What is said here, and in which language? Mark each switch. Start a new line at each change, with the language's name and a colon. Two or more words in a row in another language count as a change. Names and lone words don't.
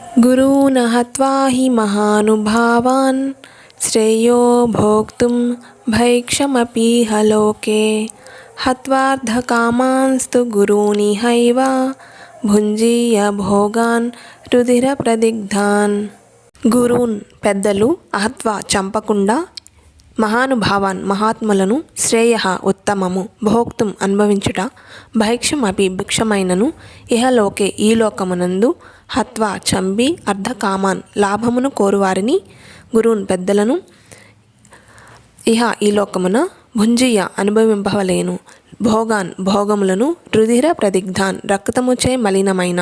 Sanskrit: गुरून् हत्वा हि महानुभावान् श्रेयो भोक्तुं भैक्षमपीह लोके हत्वार्धकामांस्तु गुरूनिहैव भुञ्जीय भोगान् रुधिरप्रदिग्धान्.
Telugu: గురూన్ పెద్దలు అహత్వా చంపకుండా మహానుభావాన్ మహాత్ములను శ్రేయ ఉత్తమము భోక్తుం అనుభవించుట భైక్షమపి భిక్షమైనను ఇహలోకే ఈ లోకమునందు హత్వా చంపి అర్ధకామాన్ లాభమును కోరువారిని గురూన్ పెద్దలను ఇహ ఈ లోకమున భుంజియ అనుభవింపవలేను భోగాన్ భోగములను
Sanskrit: రుధిర ప్రదిగ్ధాన్
Telugu: రక్తముచే మలినమైన.